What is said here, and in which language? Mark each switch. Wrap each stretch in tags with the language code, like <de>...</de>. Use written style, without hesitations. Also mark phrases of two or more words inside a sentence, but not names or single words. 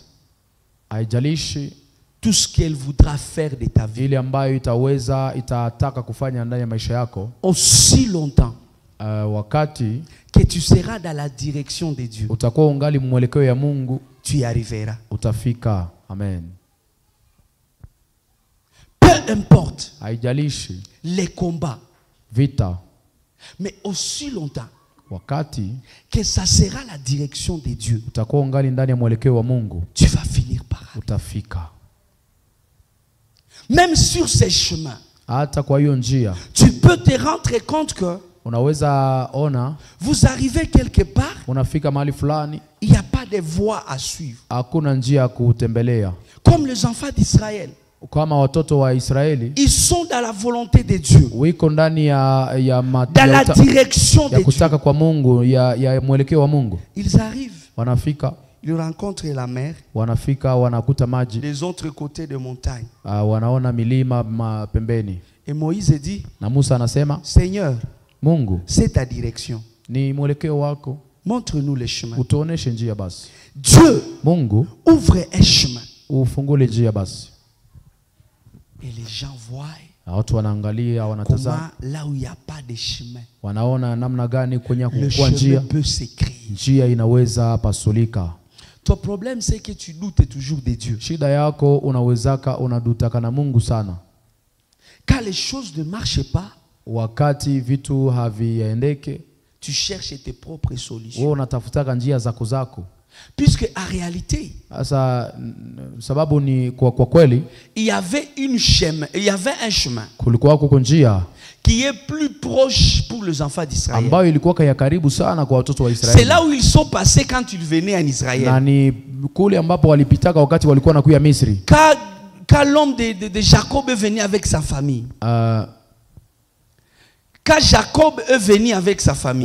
<sw>haijalishi</sw> <fr>tout ce qu'elle voudra faire de ta vie,</fr> <sw>ile ambayo itataka kufanya ndani ya maisha yako,</sw> <fr>aussi longtemps</fr> <sw>wakati</sw> <fr>que tu seras dans la direction de Dieu,</fr> <sw>utakuwa ungali mwelekeo ya Mungu,</sw> <fr>tu y arriveras.</fr> <sw>utafika. Amen.</sw> <fr>Peu importe</fr> <sw>Haijalishi</sw> <fr>les combats,</fr> <sw>vita,</sw> <fr>mais aussi longtemps</fr> <sw>wakati</sw> <fr>que ça sera la direction de Dieu,</fr> <sw>utakuwa ungali ndani ya mwelekeo wa Mungu,</sw> <fr>tu vas finir par arriver.</fr> <sw>utafika.</sw> <fr>Même sur ces chemins,</fr> <sw>Hata kwa hiyo njia</sw> <fr>tu peux te rendre compte que</fr> <sw>unaweza ona</sw> <fr>vous arrivez quelque part,</fr> <sw>unafika mahali fulani,</sw> <fr>il n'y a pas de voie à suivre.</fr> <sw>hakuna njia ya kutembelea.</sw> <fr>Comme les enfants d'Israël,</fr> <sw>Kama watoto wa Israeli</sw> <fr>ils sont dans la volonté de Dieu,</fr> <sw>wiko ndani</sw> <fr>dans la direction de</fr> <sw>ya</sw> <fr>Dieu.</fr> <sw>kutaka kwa Mungu, ya mwelekeo wa Mungu.</sw> <fr>Ils arrivent,</fr> <sw>Wanafika,</sw> <fr>ils rencontrent la mer,</fr> <sw>wanakuta maji,</sw> <fr>les autres côtés de montagne.</fr> <sw>wanaona milima pembeni.</sw> <fr>Et Moïse dit,</fr> <sw>Na Musa anasema,</sw> <fr>Seigneur,</fr> <sw>Mungu,</sw> <fr>c'est ta direction.</fr> <sw>ni mwelekeo wako,</sw> <fr>Montre-nous les chemins.</fr> <sw>utuoneshe njia basi.</sw> <fr>Dieu</fr> <sw>Mungu,</sw> <fr>ouvre un chemin.</fr> <sw>ufungule njia basi.</sw> <fr>Et les gens voient</fr> <sw>Na watu wanaangalia, wanatazama,</sw> <fr>comment là où il n'y a pas de chemin,</fr> <sw>wanaona namna gani kwenye</sw> <fr>le</fr> <sw>kukua</sw> <fr>chemin</fr> <sw>njia,</sw> <fr>peut se créer.</fr> <sw>njia inaweza pasulika.</sw> <fr>Ton problème, c'est que tu doutes toujours de Dieu.</fr> <sw>Shida yako unadutaka na Mungu sana.</sw> <fr>Quand les choses ne marchent pas,</fr> <sw>Wakati vitu haviendeke,</sw> <fr>tu cherches tes propres solutions.</fr> <sw>wewe unatafutaka njia zako.</sw> <fr>Puisque en réalité,</fr> <sw>Sasa sababu ni kwa kweli</sw> <fr>il y avait un chemin</fr> <sw>kulikuwa kuko njia</sw> <fr>qui est plus proche pour les enfants d'Israël.</fr> <sw>ambayo ilikuwa ya karibu sana kwa watoto wa</sw> <fr>C'est</fr> <sw>Israeli.</sw> <fr>là où ils sont passés quand ils venaient en Israël.</fr> <sw>Na ni kule ambapo walipitaka wakati walikuwa nakuya Misri.</sw> <fr>Quand l'homme de Jacob est venu avec sa famille. Quand Jacob est venu avec sa famille,</fr>